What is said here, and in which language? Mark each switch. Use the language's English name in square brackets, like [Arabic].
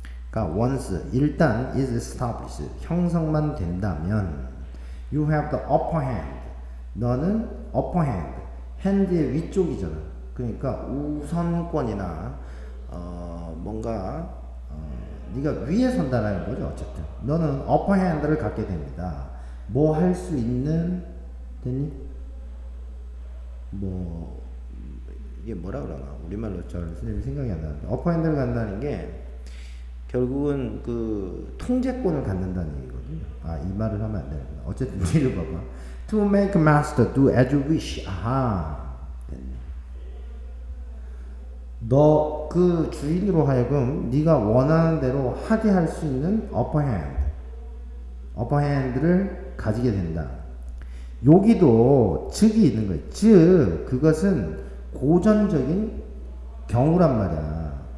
[Korean] 그러니까 [English] once [Korean] 일단 [English] is established [Korean] 형성만 된다면 [English] you have the upper hand [Korean] 너는 [English] upper hand hand [Korean] 의 위쪽이잖아. 그러니까 우선권이나 뭔가 네가 위에 선다라는 거죠. 어쨌든 너는 upper hand를 갖게 됩니다. 뭐 할 수 있는 됐니? 뭐 이게 뭐라 그러나 우리말로 잘 생각이 안 나는데 upper hand를 갖는다는 게 결국은 그 통제권을 갖는다는 얘기거든요. 아, 이 말을 하면 안 되는구나. 어쨌든 읽어봐봐. [English] To make master do as you wish. [Korean] 아하. 너 그 주인으로 하여금 네가 원하는 대로 하게 할 수 있는 upper hand. upper hand를 가지게 된다. 여기도 즉이 있는 거예요. 즉 그것은 고전적인 경우란 말이야.